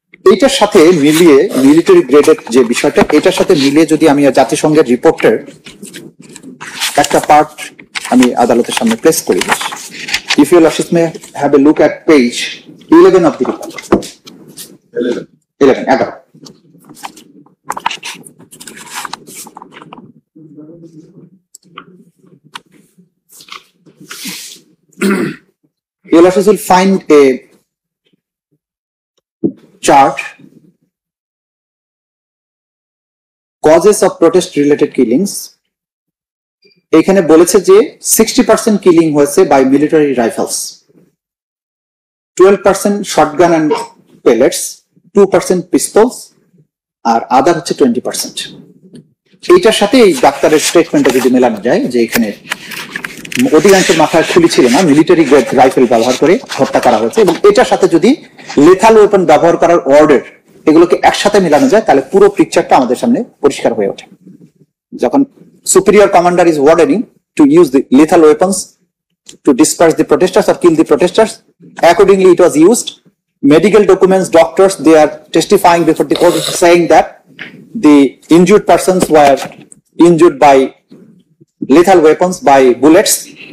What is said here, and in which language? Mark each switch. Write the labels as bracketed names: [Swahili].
[Bangla] এইটার সাথে মিলিয়ে মিলিটারি গ্রেডের যে বিষয়টা, এটার সাথে মিলিয়ে যদি আমি জাতিসংঘের রিপোর্টের একটা পার্ট আমি আদালতের সামনে প্লেস করি, [English] If you lordship may have a look at page 11 of the report. 11 You will find a chart, causes of protest related killings. [Bangla] এখানে বলেছে যে 60% কিলিং হয়েছে by military rifles, 12% shotgun and পেলেটস, 2% পিস্তলস, আর আদার হচ্ছে 20%। এইটার সাথে এই ডাক্তারের স্টেটমেন্টটা যদি মেলানো যায় যে এখানে অধিকাংশের মাথায় খুলি ছিল না, মিলিটারি গ্রেড রাইফেল ব্যবহার করে হত্যা করা হয়েছে, এবং এটার সাথে যদি লেথাল ওয়েপন ব্যবহার করার অর্ডার, এগুলোকে একসাথে মেলানো যায় তাহলে পুরো পিকচারটা আমাদের সামনে পরিষ্কার হয়ে ওঠে। যখন [English] superior commander is ordering to use the lethal weapons to disperse the protesters or kill the protesters, accordingly it was used. Medical documents, doctors, they are testifying before the court saying that the injured persons were injured by lethal weapons, by bullets.